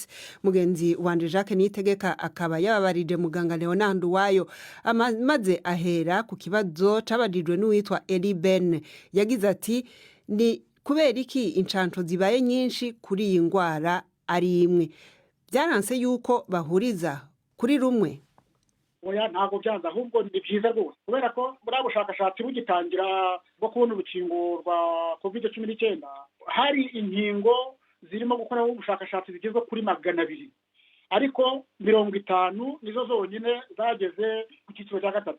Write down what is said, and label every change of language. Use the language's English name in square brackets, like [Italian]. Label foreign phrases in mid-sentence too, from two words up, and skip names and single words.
[Rundi] Mugenzi wanje Jacques Niyitegeka akaba yababarije muganga Leonard Wayo, maze ahera ku kibazo cabajijwe n'uwitwa Eli Ben. Yagize ati, ni kubera iki incanco zibaye nyinshi kuri iyi ngwara ari imwe? Byaranse yuko bahuriza kuri rumwe? [Kinyarwanda] Oya, ntabwo byanze, ahubwo ni byiza rwose, kubera ko muri ubushakashatsi bugitangira bwo kubona urukingo rwa COVID-19 hari inkingo zirimo gukoraho ubushakashatsi zigezwe kuri 200, ariko 50 nizo zonyine zageze ku cyiciro cya gatatu.